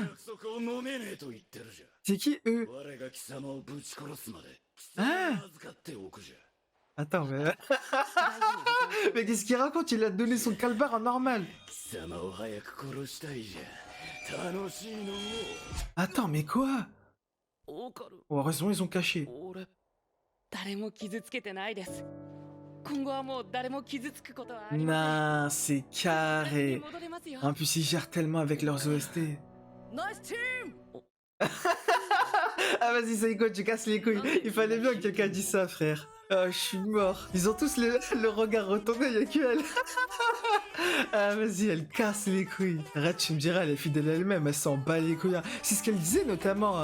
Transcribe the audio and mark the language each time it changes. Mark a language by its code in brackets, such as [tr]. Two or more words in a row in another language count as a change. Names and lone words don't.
[fr] C'est qui, eux? Ah! Attends, mais... mais qu'est-ce qu'il raconte? Il a donné son calbar en normal. Attends, mais quoi? Oh, heureusement, ils ont caché. [ja] 誰も傷つけてないです。今後はもう誰も傷つくことはあり [fr] Non, [ja] ま [fr] c'est [ja] せん。 [fr] carré. [ja] 戻れますよ。 [fr] En plus, ils gèrent tellement avec leurs OST. [ja] ナイスチーム。 [fr] Ah, vas-y, Saïko, tu casses les couilles. Il fallait bien que quelqu'un dise ça, frère. Ah, je suis mort. Ils ont tous le regard retourné, y'a que elle. Ah, vas-y, elle casse les couilles. Arrête, tu me diras, elle est fidèle à elle-même, elle s'en bat les couilles. C'est ce qu'elle disait notamment.